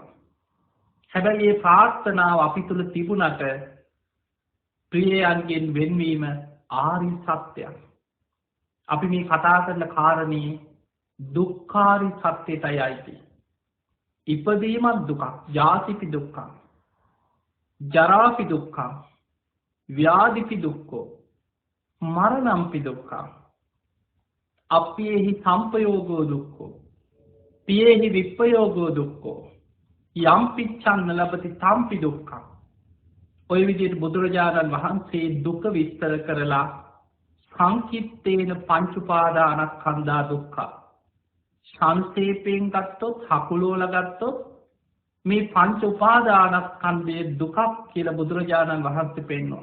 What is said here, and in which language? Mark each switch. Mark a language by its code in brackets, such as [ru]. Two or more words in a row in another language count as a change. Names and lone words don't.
[si] හැබැයි මේ ප්‍රාර්ථනාව අපි තුල තිබුණට ප්‍රියයන්ගෙන් වෙන්වීම ආරි සත්‍යයක්. අපි මේ කතා කරන කාරණේ දුක්ඛාරි සත්‍යයටයි අයිති. ඉපදීමත් දුකක්, [pi] ජාතිපි දුක්ඛ, ජරාපි දුක්ඛ, ව්‍යාධිපි දුක්ඛෝ, මරණම්පි දුක්ඛ, අප්පියේහි සම්පයෝගෝ දුක්ඛෝ, පියේහි විප්පයෝගෝ දුක්ඛෝ, යම් පිච්ඡන්න ලබති තම්පි දුක්ඛ. [si] ඔය විදිහට බුදුරජාණන් වහන්සේ දුක විස්තර කරලා [pi] සංකිට්ඨේන පංච උපාදානස්කන්ධා දුක්ඛ, [si] සංක්ෂේපයෙන් ගත්තොත්, හකුලෝලා ගත්තොත් මේ පංච උපාදානස්කන්ධයේ දුකක් කියලා බුදුරජාණන් වහන්සේ පෙන්වනවා.